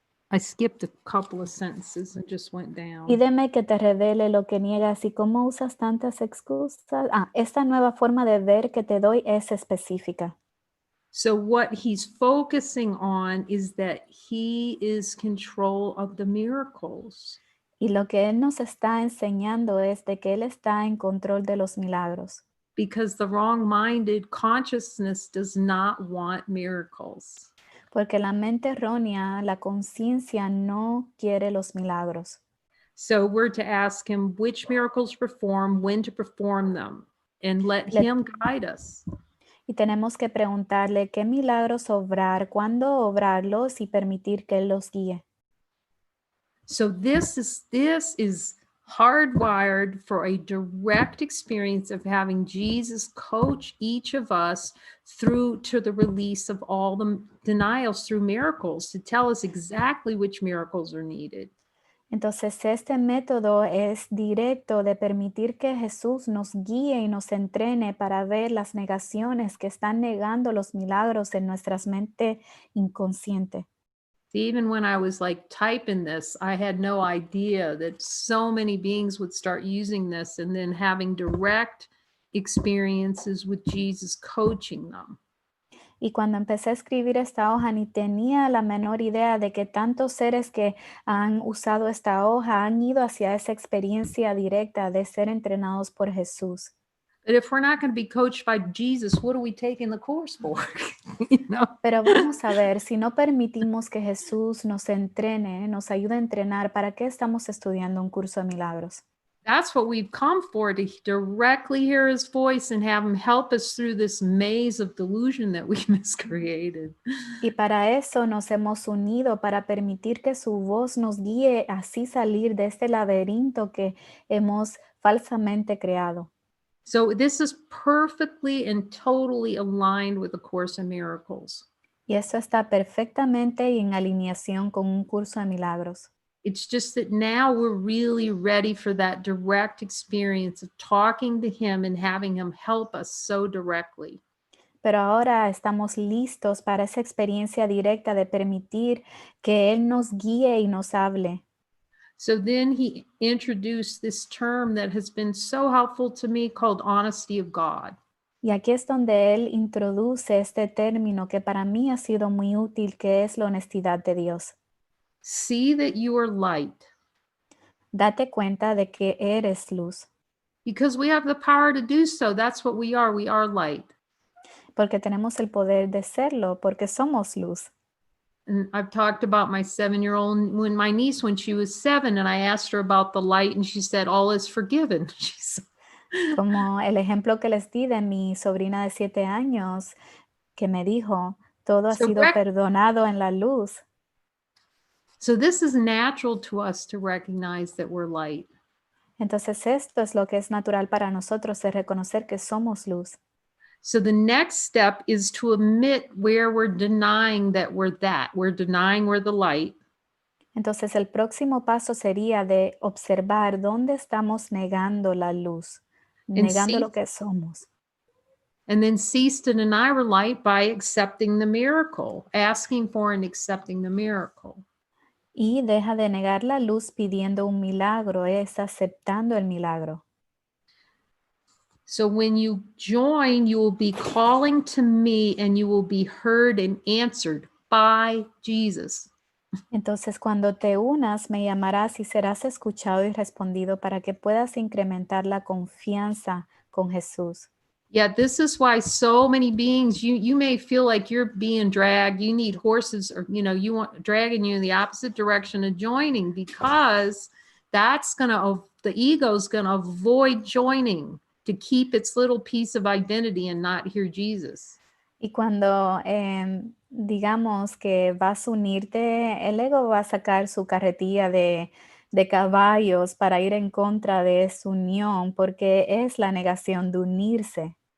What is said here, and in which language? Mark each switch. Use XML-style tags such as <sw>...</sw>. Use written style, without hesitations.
<en>I skipped a couple of sentences and just went down.</en> <es>Pídeme que te revele lo que niegas y cómo usas tantas excusas. Esta nueva forma de ver que te doy es específica.</es> <en>So what he's focusing on is that he is control of the miracles.</en> <es>Y lo que él nos está enseñando es de que él está en control de los milagros.</es> <en>Because the wrong-minded consciousness does not want miracles.</en> <es>Porque la mente errónea, la conciencia no quiere los milagros.</es> <en>So we're to ask him which miracles to perform, when to perform them, and let him guide us.</en> <es>Y tenemos que preguntarle qué milagros obrar, cuándo obrarlos y permitir que él los guíe.</es> <en>So this is hardwired for a direct experience of having Jesus coach each of us through to the release of all the denials through miracles, to tell us exactly which miracles are needed.</en> <es>Entonces, este método es directo de permitir que Jesús nos guíe y nos entrene para ver las negaciones que están negando los milagros en nuestra mente inconsciente.</es> <en>Even when I was like typing this, I had no idea that so many beings would start using this and then having direct experiences with Jesus coaching them.</en> <es>Y cuando empecé a escribir esta hoja, ni tenía la menor idea de que tantos seres que han usado esta hoja han ido hacia esa experiencia directa de ser entrenados por Jesús.</es> <en>But if we're not going to be coached by Jesus, what are we taking the course for? You know?</en> <es>Pero vamos a ver, si no permitimos que Jesús nos entrene, nos ayude a entrenar, ¿para qué estamos estudiando un curso de milagros?</es> <en>That's what we've come for, to directly hear his voice and have him help us through this maze of delusion that we miscreated.</en> <es>Y para eso nos hemos unido, para permitir que su voz nos guíe, así salir de este laberinto que hemos falsamente creado.</es> <en>So this is perfectly and totally aligned with the Course in Miracles.</en> <es>Y eso está perfectamente en alineación con un curso de milagros.</es> <en>It's just that now we're really ready for that direct experience of talking to him and having him help us so directly.</en> <es>Pero ahora estamos listos para esa experiencia directa de permitir que Él nos guíe y nos hable.</es> <en>So then he introduced this term that has been so helpful to me called honesty of God.</en> <es>Y aquí es donde Él introduce este término que para mí ha sido muy útil, que es la honestidad de Dios.</es> <en>See that you are light.</en> <es>Date cuenta de que eres luz.</es> <en>Because we have the power to do so. That's what we are. We are light.</en> <es>Porque tenemos el poder de serlo, porque somos luz.</es> <en>And I've talked about my 7-year-old, when my niece, when she was 7, and I asked her about the light, and she said, all is forgiven.</en> <es>Como el ejemplo que les di de mi sobrina de 7 años, que me dijo, todo ha sido perdonado en la luz.</es> <en>So this is natural to us to recognize that we're light.</en> <es>Entonces esto es lo que es natural para nosotros, de reconocer que somos luz.</es> <en>So the next step is to admit where we're denying that we're that. We're denying we're the light.</en> <es>Entonces el próximo paso sería de observar dónde estamos negando la luz, negando lo que somos.</es> <en>And then cease to deny we're light by accepting the miracle, asking for and accepting the miracle.</en> <es>Y deja de negar la luz pidiendo un milagro, es aceptando el milagro.</es> <en>So when you join, you will be calling to me and you will be heard and answered by Jesus.</en> <es>Entonces cuando te unas, me llamarás y serás escuchado y respondido para que puedas incrementar la confianza con Jesús.</es> <en>Yeah, this is why so many beings, you may feel like you're being dragged. You need horses, or you want dragging you in the opposite direction of joining, because the ego's gonna avoid joining to keep its little piece of identity and not hear Jesus.</en> <es>Y cuando digamos que vas a unirte, el ego va a sacar su carretilla de caballos para ir en contra de su unión, porque es la negación de unirse.</es>